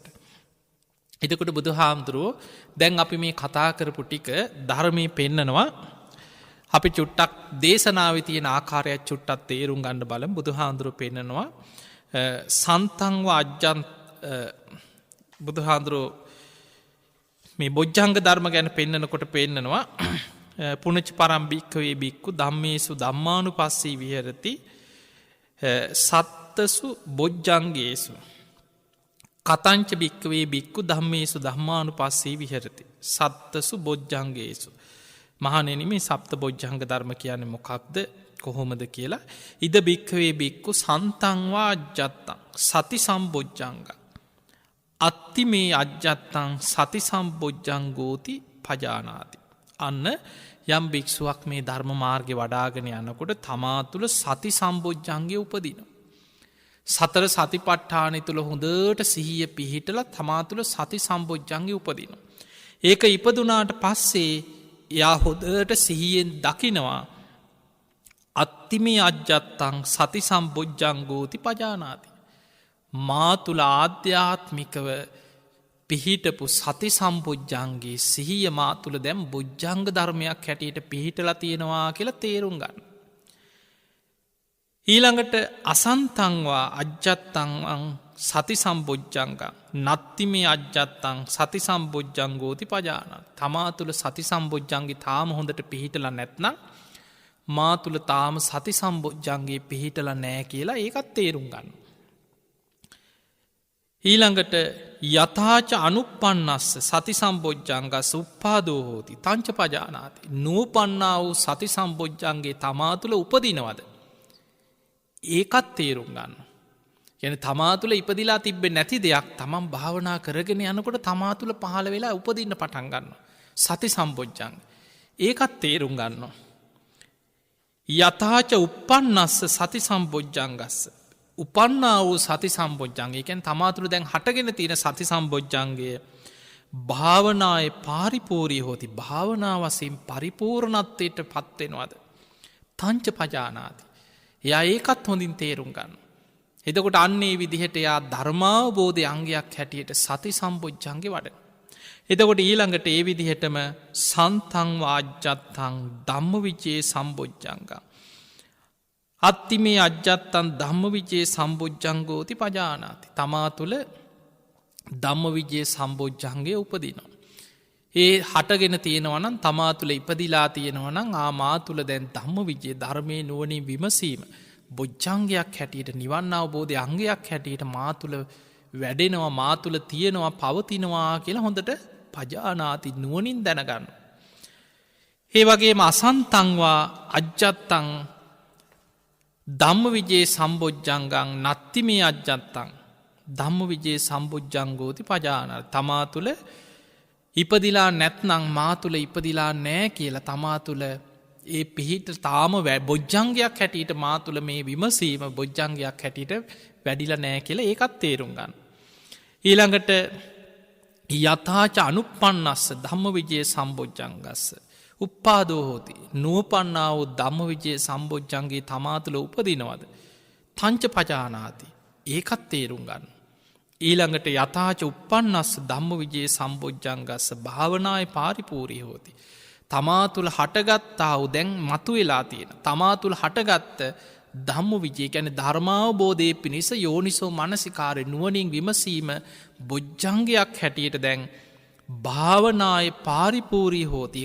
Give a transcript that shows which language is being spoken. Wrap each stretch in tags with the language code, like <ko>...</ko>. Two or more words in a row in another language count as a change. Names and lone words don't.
<si>එතකොට බුදු හාමුදුරුවෝ දැන් අපි මේ කතා කරපු ටික ධර්මය පෙන්නනවා. අපි චුට්ටක් දේශනාව තියෙන ආකාරයක් චුට්ටත් තේරුම් ගන්න බලමු. බුදු හාමුදුරුවෝ පෙන්නනවා</si> <pi>සන්තංව අජ්ජන්</pi> <si>බුදු හාමුදුරුවෝ මේ බොජ්ජංග ධර්ම ගැන පෙන්නනකොට පෙන්නනවා</si> <pi>පුනච පරම්භික්කවේ බික්කු ධම්මේසු ධම්මානුපස්සී විහෙරති සත්තසු බොජ්ජංගේසු කතංච භික්කවේ බික්කු ධම්මේසු ධම්මානුපස්සී විහෙරති සත්තසු බොජ්ජංගේසු.</pi> <si>මහණෙනි මේ සප්ත බොජ්ජංග ධර්ම කියන්නේ මොකක්ද කොහොමද කියලා.</si> <pi>ඉද භික්කවේ බික්කු සන්තංවා අජ්ජත්තං සති සම්බොජ්ජංග අත්ති මේ අජ්ජත්තං සති සම්බොජ්ජංගෝති පජානාති.</pi> <si>අන්න යම් භික්ෂුවක් මේ ධර්ම මාර්ගය වඩාගෙන යනකොට තමා තුළ සති සම්බොජ්ජංගේ උපදින. සතර සතිපට්ඨානය තුළ හොඳට සිහිය පිහිටල තමා තුළ සති සම්බොජ්ජංගේ උපදින. ඒක ඉපදුනාට පස්සේ යා හොදට සිහියෙන් දකිනවා</si> <pi>අත්තිමේ අජ්ජත්තං සති සම්බොජ්ජංගෝති පජානාති.</pi> <si>මා තුළ ආධ්‍යාත්මිකව පිහිටපු සති සම්බොජ්ජන්ගේ සිහිය මා තුළ දැම් බොජ්ජංග ධර්මයක් හැටියට පිහිටල තියෙනවා කියලා තේරුම් ගන්න.</si> <pi>ඊළඟට අසන්තංවා අජ්ජත්තං සති සම්බොජ්ජංග නත්තිමේ අජ්ජත්තං සති සම්බොජ්ජංගෝති පජාන.</pi> <si>තමා තුළ සති සම්බොජ්ජන්ගේ තාම හොඳට පිහිටල නැත්නම් මා තුළ තාම සති සම්බොජ්ජන්ගේ පිහිටල නෑ කියලා ඒකත් තේරුම් ගන්න.</si> <pi>ඊළඟට යථාච අනුපන්නස්ස සති සම්බොජ්ජංගස් උප්පාදෝ හෝති තංච පජානාති.</pi> <si>නූපන්නා වූ සති සම්බොජ්ජන්ගේ තමා තුළ උපදිනවද. ඒකත් තේරුම් ගන්න. යන තමා තුළ ඉපදිලා තිබ්බේ නැති දෙයක් තමන් භාවනා කරගෙන යනකොට තමා තුළ පහළ වෙලා උපදින්න පටන් ගන්න. සති සම්බොජ්ජංග. ඒකත් තේරුම් ගන්න.</si> <pi>යථාච උපන්නස්ස සති සම්බොජ්ජංගස්ස</pi> <si>උපන්නා වූ සති සම්බොජ්ජන්ගේ එකැන් තමාතුළ දැන් හටගෙන තියෙන සති සම්බොජ්ජන්ගේ</si> <pi>භාවනාය පාරිපූරී හෝති</pi> <si>භාවනාවසින් පරිපූර්ණත්වයට පත්වෙනවාද.</si> <pi>තංච පජානාති.</pi> <si>එයා ඒකත් හොඳින් තේරුම් ගන්න. එතකොට අන්නේ විදිහට එයා ධර්මාවබෝධය අංගයක් හැටියට සති සම්බොජ්ජන්ගේ වඩ. එතකොට ඊළඟට ඒ විදිහටම</si> <pi>සන්තං වාජ්ජත්තං ධම්ම විචේ සම්බොජ්ජංග අත්තිමේ අජ්ජත්තන් ධම්ම විජයේ සම්බුද්ධංගෝති පජානාති.</pi> <si>තමා තුළ ධම්ම විජයේ සම්බෝජ්ජන්ගේ උපදිනවා. ඒ හටගෙන තියෙනවනම් තමා තුළ ඉපදිලා තියෙනවනම් මා තුළ දැන් ධම්ම විජයේ ධර්මය නුවනින් විමසීම බොජ්ජංගයක් හැටියට නිවන්න අවබෝධය අංගයක් හැටියට මා තුළ වැඩෙනවා මා තුළ තියෙනවා පවතිනවා කියලා හොඳට පජානාති නුවනින් දැනගන්න.</si> <pi>ඒ වගේම අසන්තංවා අජ්ජත්තං ධම්ම විජයේ සම්බෝජ්ජංගං නත්ති මේ අජ්ජත්තං ධම්ම විජයේ සම්බෝජ්ජංගෝති පජාන.</pi> <si>තමා තුළ ඉපදිලා නැත්නං මා තුළ ඉපදිලා නෑ කියලා තමා තුළ ඒ පිහිට තාම බොජ්ජංගයක් හැටියට මා තුළ මේ විමසීම බොජ්ජංගයක් හැටියට වැඩිල නෑ කියලා ඒකත් තේරුම් ගන්න.</si> <pi>ඊළඟට යථාච අනුපන්නස්ස ධම්ම විජයේ සම්බෝජ්ජංගස්ස උප්පාදෝ හෝති</pi> <si>නූපන්නාව ධම්ම විජයේ සම්බෝජ්ජන්ගේ තමා තුළ උපදිනවද</si> <pi>තංච පජානාති</pi> <si>ඒකත් තේරුම් ගන්න.</si> <pi>ඊළඟට යථාච උපන්නස්ස ධම්ම විජයේ සම්බෝජ්ජංගස්ස භාවනාය පාරිපූරී හෝති.</pi> <si>තමා තුළ හටගත්තාව දැන් මතු වෙලා තියෙන. තමා තුළ හටගත්ත ධම්ම විජය ගැන ධර්මාවබෝධය පිණිස යෝනිසෝ මනසිකාරය නුවනින් විමසීම බොජ්ජංගයක් හැටියට දැන්</si> <pi>භාවනාය පාරිපූරී හෝති.</pi>